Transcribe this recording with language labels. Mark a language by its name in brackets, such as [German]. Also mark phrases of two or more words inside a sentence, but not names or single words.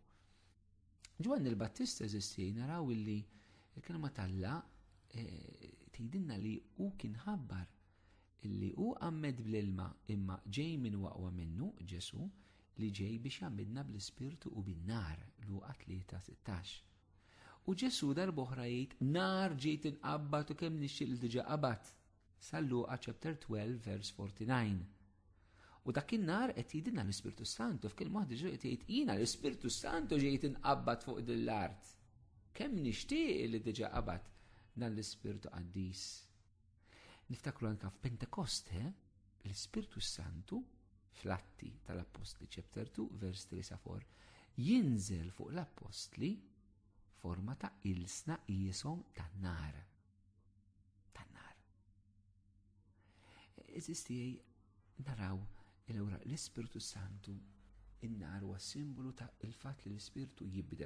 [Maltese] Ġwanni il-Battista eżisti naraw illi il-kelma tal-Alla tgħidilna li hu kien ħabbar illi hu għammed bl-ilma imma ġej minn waqwa minnu Ġesu li ġej biex jagħmilna bl-Ispirtu u bin-nar Luqa 3:16. U Ġesu darb'oħra jgħid nar ġejt inqabbad u kemm nixtieq li diġà qabad. Sal-Luqa [English] chapter 12 verse 49. [Maltese] U dak in-nar qed jgħidilna l-Ispirtu Santu f'kelma waħda ġej qed jgħid jiena l-Ispirtu Santu ġejt inqabbad fuq din l-art. Kemm nixtieq li diġà qabad dan l-Ispirtu Qaddis. Niftakru anke f'Pentekoste l-Ispirtu Santu fl-Atti tal-Apostli [English] chapter 2 verse 3-4 [Maltese] jinżel fuq l-Apostli forma ta' ilsna qishom tan-nar. Eżisti naraw l-Ispirtu Santu in-nar huwa simbolu ta' il-fatt li l-Ispirtu jibbidel.